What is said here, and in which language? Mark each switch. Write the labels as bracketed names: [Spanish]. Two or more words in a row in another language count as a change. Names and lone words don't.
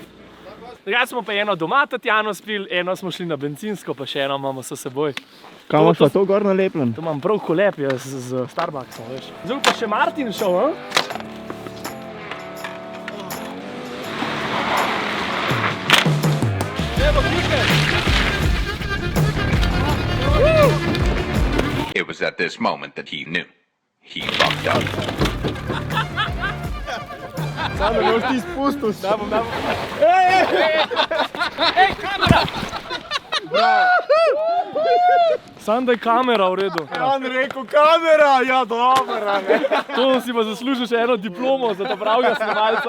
[Slovenian] Drugače smo pa eno doma Tatjano spili, eno smo šli na bencinsko, pa še eno imamo s seboj. Kaj imaš pa to gor nalepljen? To imam prav kolep z Starbucksom, veš. Zdaj pa še Martin šel, a? Evo, ključe! [English] It was at this moment that he knew. He fucked up. [Slovenian] Samo boš ti spustil. Da bom. Ej, kamera! Bravo! Sam da je kamera v redu. On rekel kamera, ja dobra. To si pa zaslužil še eno diplomo za ta pravega snemalca.